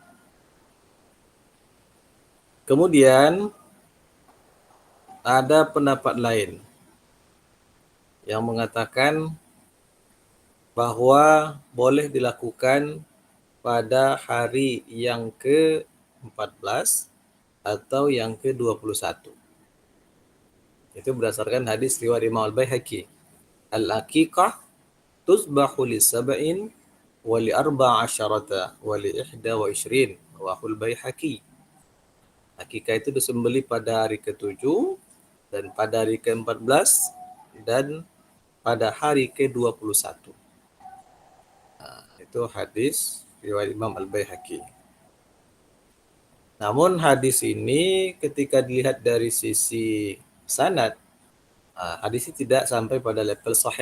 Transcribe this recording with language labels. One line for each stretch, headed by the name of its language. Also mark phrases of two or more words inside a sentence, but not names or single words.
Indonesian: Kemudian ada pendapat lain yang mengatakan bahwa boleh dilakukan pada hari yang ke-14 atau yang ke-21. Itu berdasarkan hadis riwayat Imam Al-Baihaqi.
Arabic: العقيقة تذبح لسبع ولأربع عشرة ولإحدى وعشرين. رواه البيهقي.
Indonesian: Akikah itu disembelih pada hari ke-7 dan pada hari ke-14 dan pada hari ke-21. Nah, itu hadis riwayat Imam Al-Baihaqi. Namun hadis ini ketika dilihat dari sisi sanad, hadis ini tidak sampai pada level sahih.